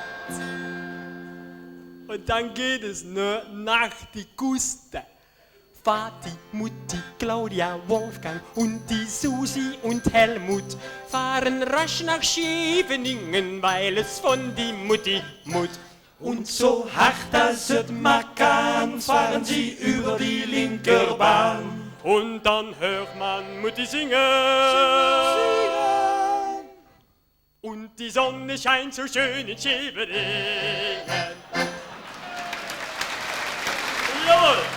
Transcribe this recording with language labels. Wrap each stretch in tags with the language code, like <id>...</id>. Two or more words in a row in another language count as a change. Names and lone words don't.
<de>Und dann geht es nach die Küste. Vati, Mutti, Claudia, Wolfgang und die Susi und Helmut fahren rasch nach Scheveningen, weil es von die Mutti Mut.</de> <nl>Und so hart als het maar kan,</nl> <de>fahren sie über die Linkerbahn. Und dann hört man Mutti singen. Und die Sonne scheint so schön in Scheveningen. Jawohl!</de>